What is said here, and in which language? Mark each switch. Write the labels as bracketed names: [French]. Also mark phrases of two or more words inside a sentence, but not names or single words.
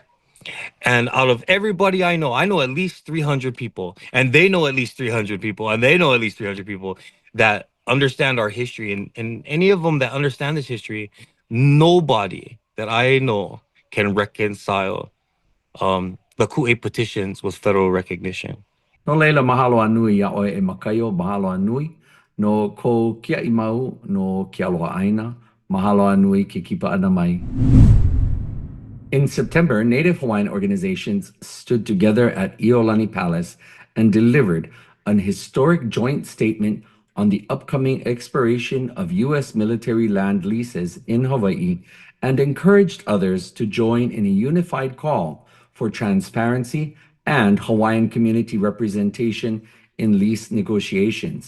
[English] And out of everybody I know at least 300 people, and they know at least 300 people, and they know at least 300 people that understand our history. And any of them that understand this history, nobody that I know can reconcile the Ku'e petitions with federal recognition. [Hawaiian] No leila mahalo anui ia oe e makaio mahalo anui no ko kia imau no ke aloha aina mahalo anui ke kipa ana mai. [English] In September, Native Hawaiian organizations stood together at Iolani Palace and delivered an historic joint statement on the upcoming expiration of U.S. military land leases in Hawaii and encouraged others to join in a unified call for transparency and Hawaiian community representation in lease negotiations.